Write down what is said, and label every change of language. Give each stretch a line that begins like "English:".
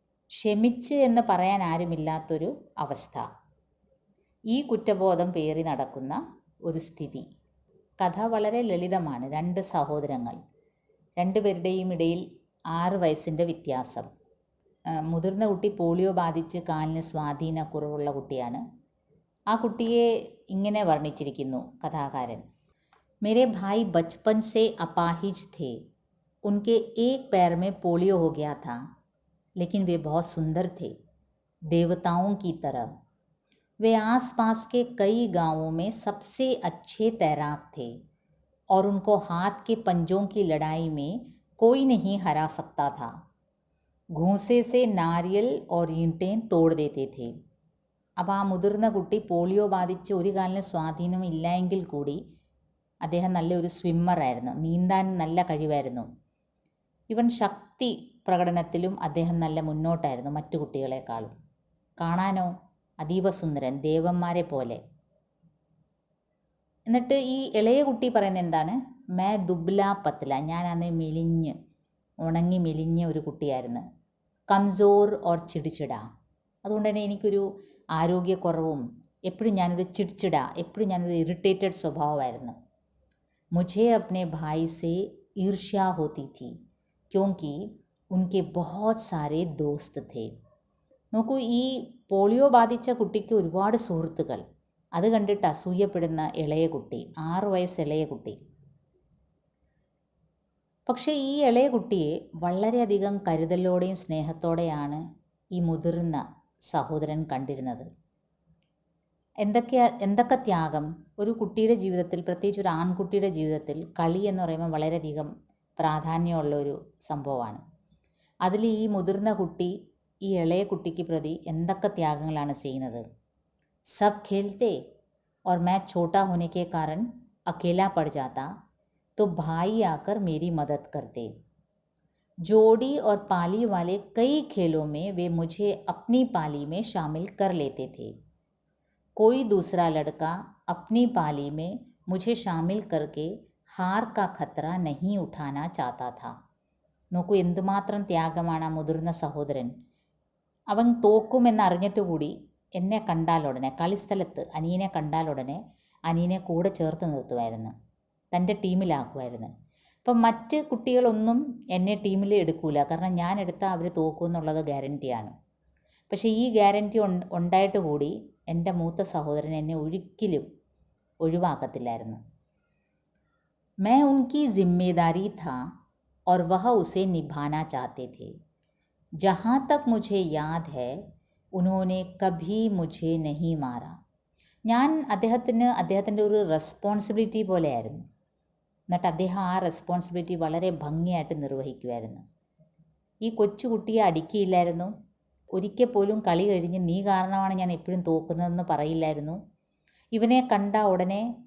Malayalam: ക്ഷമിച്ച് എന്ന് പറയാൻ ആരുമില്ലാത്തൊരു അവസ്ഥ, ഈ കുറ്റബോധം പേറി നടക്കുന്ന ഒരു സ്ഥിതി. കഥ വളരെ ലളിതമാണ്. 2 സഹോദരങ്ങൾ, 2 പേരുടെയും ഇടയിൽ 6 വയസ്സിൻ്റെ വ്യത്യാസം. മുതിർന്ന കുട്ടി പോളിയോ ബാധിച്ച് കാലിന് സ്വാധീനക്കുറവുള്ള കുട്ടിയാണ്. ആ കുട്ടിയെ ഇങ്ങനെ വർണ്ണിച്ചിരിക്കുന്നു കഥാകാരൻ:
Hindi: मेरे भाई बचपन से अपाहिज थे, उनके एक पैर में पोलियो हो गया था, लेकिन वे बहुत सुंदर थे, देवताओं की तरह. वे आसपास के कई गांवों में सबसे अच्छे तैराक थे और उनको हाथ के पंजों की लड़ाई में कोई नहीं हरा सकता था. घूंसे से नारियल और ईंटें तोड़ देते थे.
Malayalam: അപ്പോൾ ആ മുതിർന്ന കുട്ടി പോളിയോ ബാധിച്ച് ഒരു കാലിന് സ്വാധീനം ഇല്ലായെങ്കിൽ കൂടി അദ്ദേഹം നല്ലൊരു സ്വിമ്മറായിരുന്നു, നീന്താൻ നല്ല കഴിവായിരുന്നു. ഇവൻ ശക്തി പ്രകടനത്തിലും അദ്ദേഹം നല്ല മുന്നോട്ടായിരുന്നു മറ്റു കുട്ടികളെക്കാളും. കാണാനോ അതീവ സുന്ദരൻ, ദേവന്മാരെ പോലെ. എന്നിട്ട് ഈ ഇളയ കുട്ടി പറയുന്നത് എന്താണ്?
Hindi: മേ ദുബ്ല പത്ല,
Malayalam: ഞാൻ അന്ന് ഉണങ്ങി മെലിഞ്ഞ ഒരു കുട്ടിയായിരുന്നു.
Hindi: കംസോർ ഓർ ചിടിച്ചിട,
Malayalam: അതുകൊണ്ട് തന്നെ എനിക്കൊരു ആരോഗ്യക്കുറവും, എപ്പോഴും ഞാനൊരു എപ്പോഴും ഞാനൊരു ഇറിറ്റേറ്റഡ് സ്വഭാവമായിരുന്നു.
Hindi: मुझे अपने भाई से ईर्ष्या होती थी क्योंकि उनके बहुत सारे दोस्त थे.
Malayalam: നോക്കൂ, ഈ പോളിയോ ബാധിച്ച കുട്ടിക്ക് ഒരുപാട് സുഹൃത്തുക്കൾ. അത് കണ്ടിട്ട് അസൂയപ്പെടുന്ന ഇളയ കുട്ടി, 6 വയസ്സ് ഇളയ കുട്ടി. പക്ഷേ ഈ ഇളയ കുട്ടിയെ വളരെയധികം കരുതലോടെയും സ്നേഹത്തോടെയാണ് ഈ മുതിർന്ന സഹോദരൻ കണ്ടിരുന്നത്. എന്തൊക്കെ ത്യാഗം ഒരു കുട്ടിയുടെ ജീവിതത്തിൽ, പ്രത്യേകിച്ച് ഒരു ആൺകുട്ടിയുടെ ജീവിതത്തിൽ കളി എന്ന് പറയുമ്പോൾ വളരെയധികം പ്രാധാന്യമുള്ളൊരു സംഭവമാണ്. അതിൽ ഈ മുതിർന്ന കുട്ടി ഈ ഇളയ കുട്ടിക്ക് പ്രതി എന്തൊക്കെ ത്യാഗങ്ങളാണ് ചെയ്യുന്നത്.
Hindi: സബ് ഖേൽത്തെ और मैं छोटा होने के कारण अकेला पड़ जाता तो भाई आकर मेरी मदद करते. जोड़ी और पाली वाले कई खेलों में वे मुझे अपनी पाली में शामिल कर लेते थे. कोई दूसरा लड़का अपनी पाली में मुझे शामिल करके हार का खतरा नहीं उठाना चाहता था.
Malayalam: നോക്കൂ, എന്തുമാത്രം ത്യാഗമാണ് ആ മുതിർന്ന സഹോദരൻ. അവൻ തോക്കുമെന്നറിഞ്ഞിട്ട് കൂടി എന്നെ കണ്ടാലുടനെ, കളിസ്ഥലത്ത് അനിയനെ കണ്ടാലുടനെ അനിയനെ കൂടെ ചേർത്ത് നിർത്തുമായിരുന്നു, തൻ്റെ ടീമിലാക്കുമായിരുന്നു. അപ്പം മറ്റ് കുട്ടികളൊന്നും എന്നെ ടീമിൽ എടുക്കൂല, കാരണം ഞാൻ എടുത്താൽ അവർ തോക്കുമെന്നുള്ളത് ഗ്യാരൻറ്റിയാണ്. പക്ഷേ ഈ ഗ്യാരൻറ്റി ഉണ്ടായിട്ട് കൂടി എൻ്റെ മൂത്ത സഹോദരൻ എന്നെ ഒരിക്കലും ഒഴിവാക്കത്തില്ലായിരുന്നു.
Hindi: मैं उनकी जिम्मेदारी था और वह उसे निभाना चाहते थे. जहाँ तक मुझे याद है उन्होंने कभी मुझे नहीं मारा.
Malayalam: ഞാൻ അദ്ദേഹത്തിൻ്റെ ഒരു റെസ്പോൺസിബിലിറ്റി പോലെയായിരുന്നു. എന്നിട്ട് അദ്ദേഹം ആ റെസ്പോൺസിബിലിറ്റി വളരെ ഭംഗിയായിട്ട് നിർവഹിക്കുമായിരുന്നു. ഈ കൊച്ചുകുട്ടിയെ അടിക്കുകയില്ലായിരുന്നു, ഒരിക്കൽ പോലും കളി കഴിഞ്ഞ് നീ കാരണമാണ് ഞാൻ എപ്പോഴും തോക്കുന്നതെന്ന് പറയില്ലായിരുന്നു. ഇവനെ കണ്ട ഉടനെ